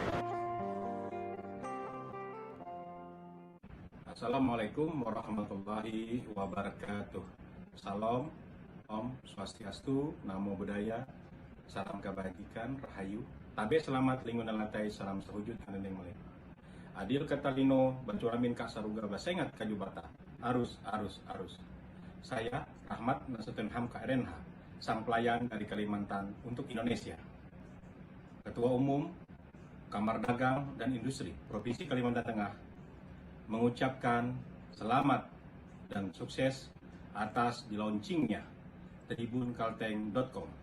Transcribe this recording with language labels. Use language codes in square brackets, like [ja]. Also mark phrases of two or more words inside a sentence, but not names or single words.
[ar] السلام عليكم ورحمة الله وبركاته. [id] Salam, [ban] Om Swastiastu, [pi] Namo Buddhaya, [id] salam kebajikan, rahayu, tabe selamat lingkungan lantai, salam sehujud kanendeng melek. [knx] Adil ketalino, bancuramin kak saruga basengat kajubata, arus. [id] Saya, Rahmat Nasution Ham KRNH, sang pelayan dari Kalimantan untuk Indonesia. Ketua Umum Kamar Dagang dan Industri Provinsi Kalimantan Tengah mengucapkan selamat dan sukses atas di-launchingnya tribunkalteng.com.